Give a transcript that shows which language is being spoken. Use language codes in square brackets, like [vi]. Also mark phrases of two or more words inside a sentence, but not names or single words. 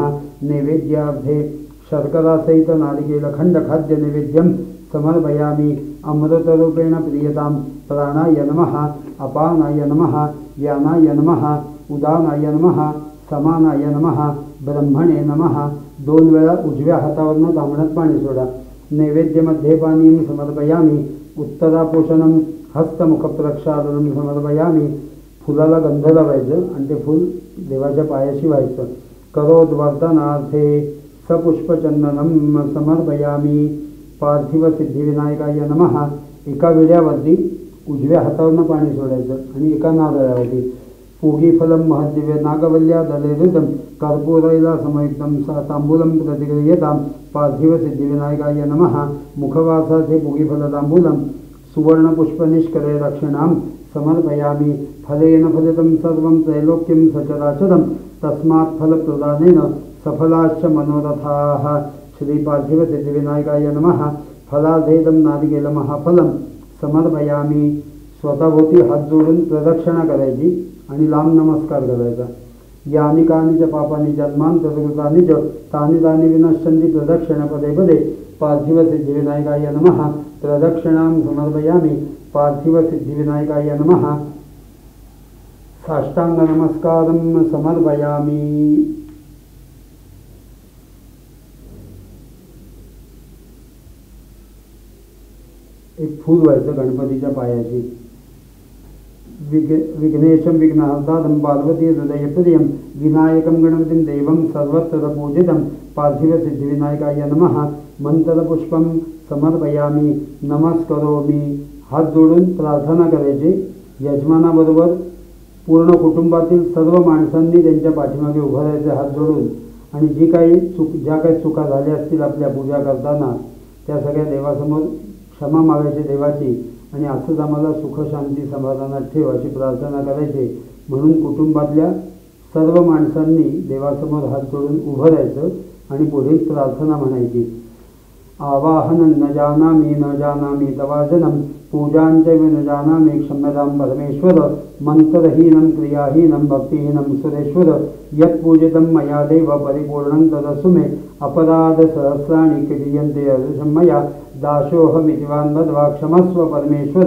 [sa] नैवेद्यार्थे शर्करासहित नारिकेलखण्डखाद्य नैवेद्यं समर्पयामि। अमृतरूपेण प्रियतां प्राणाय नमः, अपानाय नमः, यानाय नमः, उदानाय नमः, समानाय नमः, ब्रह्मणे नमः। [mr] 2 वेळा उजव्या हातावरनं तांबडत पाणी सोडा। [sa] नैवेद्यमध्ये पानीं समर्पयामि। उत्तरापोषणं हस्तमुखप्रक्षालनं समर्पयामि। [mr] फुलाला गंध लावायचं आणि ते फूल देवाच्या पायाशी व्हायचं। [sa] करोद्वर्धनार्थे सपुष्पचंदनं समर्पयामि। पार्थिवसिद्धिविनायकाय नमः। एका विड्यावरती उजव्या हातावरनं पाणी सोडायचं आणि एका नारळावरती पूगीफलं महद्दिव्य नागवल्या दलेरुदं कर्पूरैला समयुक्तं तांबूलं प्रतिगृह्यतां। पार्थिवसिद्धिविनायकाय नमः। मुखवासार्थे पूगीफलतांबूलं सुवर्णपुष्पनिष्करे दक्षिणां समर्पयामि। फलेन फलितं सर्वं त्रैलोक्यं सचराचरं तस्मात् फलप्रदानेन सफलाश्च मनोरथाः। श्री पार्थिवसिद्धिविनायकाय नमः। फलाधेदं नारिकेलमहाफलं समर्पयामि। [mr] स्वतःभोवती हात जोडून प्रदक्षिणा करायची आणि लांब नमस्कार करायचा। [sa] यानि कानि च पापानि जन्मान्तरकृतानि च तानि तानि विनश्यन्ति प्रदक्षिण पदे पदे। पार्थिवसिद्धिविनायकाय नमः। प्रदक्षिणां समर्पयामि। पार्थिवसिद्धिविनायकाय नमः। साष्टांगनमस्कारं समर्पयामि। [mr] एक फूल व्हायचं गणपतीच्या पायाशी। [sa] विघ्नेशं विघ्नहर्तारं पार्वती हृदयप्रियं विनायकं गणपतिं देवं सर्वत्र पूजितं। पार्थिवसिद्धिविनायकाय नमः। मंत्रपुष्पं समर्पयामि। नमस्करोमि। [mr] हात जोडून प्रार्थना करायची। यजमानाबरोबर पूर्ण कुटुंबातील सर्व माणसांनी त्यांच्या पाठीमागे उभं राहायचं हात जोडून आणि ज्या काही चुका झाल्या असतील आपल्या पूजा करताना त्या सगळ्या देवासमोर क्षमा मागायची देवाची आणि असंच आम्हाला सुख शांती समाधानात ठेव अशी प्रार्थना करायची। म्हणून कुटुंबातल्या सर्व माणसांनी देवासमोर हात जोडून उभं राहायचं आणि पुढील प्रार्थना म्हणायची। [sa] आवाहनं न जानामि तवाजनं पूजांचैव न जानामि क्षम्यतां परमेश्वर। मंत्रहीनं क्रियाहीनं भक्तिहीनं सुरेश्वर। यत्पूजितं मया देव परिपूर्णं तदस्तु मे। अपराधसहस्राणि क्रियन्ते अदृशं मया दासोऽहमिति वान्वद्वा क्षमस्व परमेश्वर।